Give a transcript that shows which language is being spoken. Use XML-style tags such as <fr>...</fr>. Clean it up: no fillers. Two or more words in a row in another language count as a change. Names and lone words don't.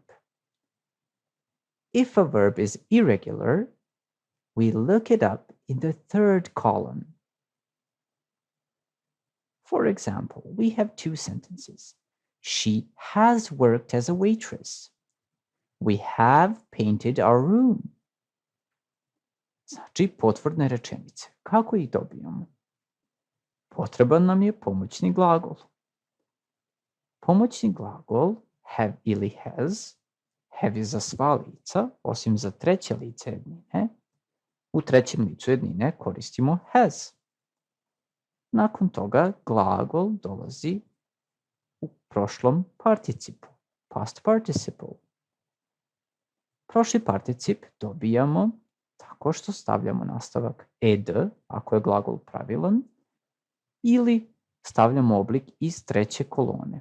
<en>If a verb is irregular, we look it up in the third column. For example, we have two sentences. She has worked as a waitress. We have painted our room.</en> <sr>Znači, potvrdne rečenice. Kako ih dobijamo? Potreban nam je pomoćni glagol. Pomoćni glagol have ili has. Have je za sva lica, osim za treće lice jednine. U trećem licu jednine koristimo has. Nakon toga glagol dolazi u prošlom participu,</sr> <en>past participle.</en> <sr>Prošli particip dobijamo tako što stavljamo nastavak ed, ako je glagol pravilan, ili stavljamo oblik iz treće kolone.</sr>